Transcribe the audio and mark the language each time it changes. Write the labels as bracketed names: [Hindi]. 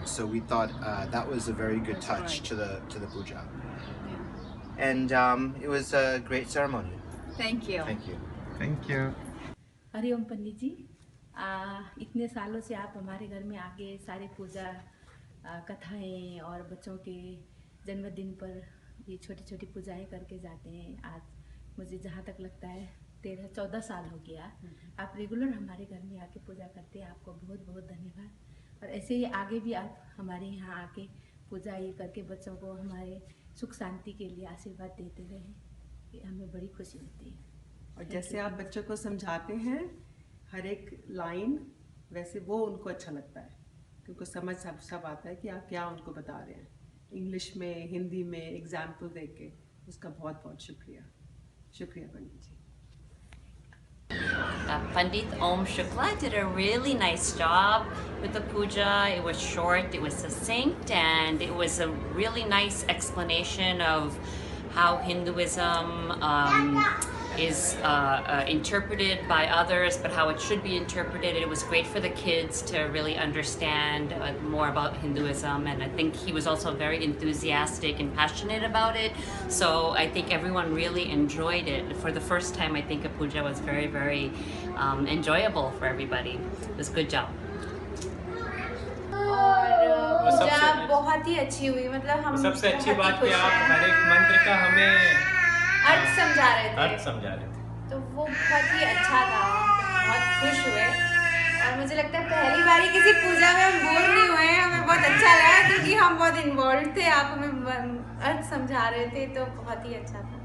[English] So we thought that was a very good touch to the puja, and it was a great ceremony. Thank you. Thank you. Thank you. [Hindi] Hariom पंडित जी, इतने सालों से आप हमारे घर में आके सारे पूजा कथाएं और बच्चों के जन्मदिन पर ये छोटी छोटी पूजाएं करके जाते हैं. आज मुझे जहाँ तक लगता है 13-14 साल हो गया आप रेगुलर हमारे घर में आके पूजा करते हैं. आपको बहुत बहुत धन्यवाद. और ऐसे ही आगे भी आप हमारे यहाँ आके पूजा ये करके बच्चों को हमारे सुख शांति के लिए आशीर्वाद देते रहें. ये हमें बड़ी खुशी होती है. और जैसे आप बच्चों को समझाते हैं हर एक लाइन, वैसे वो उनको अच्छा लगता है क्योंकि समझ सब आता है कि आप क्या उनको बता रहे हैं. इंग्लिश में, हिंदी में एग्जाम्पल दे के उसका बहुत बहुत शुक्रिया. शुक्रिया पंडित जी. [English] Pandit Om Shukla did a really nice job with the puja. It was short, it was succinct, and it was a really nice explanation of how Hinduism is interpreted by others, but how it should be interpreted. It was great for the kids to really understand more about Hinduism, and I think he was also very enthusiastic and passionate about it. So I think everyone really enjoyed it. For the first time, I think a puja was very, very enjoyable for everybody. It was a good job. [Hindi] और पूजा बहुत ही अच्छी हुई, मतलब हम सबसे अच्छी बात कि आप हर एक मंत्र का हमें अर्थ समझा रहे थे, तो वो बहुत ही अच्छा था, बहुत खुश हुए। और मुझे लगता है पहली बारी किसी पूजा में हम बोर नहीं हुए, हमें बहुत अच्छा लगा क्योंकि हम बहुत इन्वॉल्व थे, आप हमें अर्थ समझा रहे थे, तो बहुत ही अच्छा था।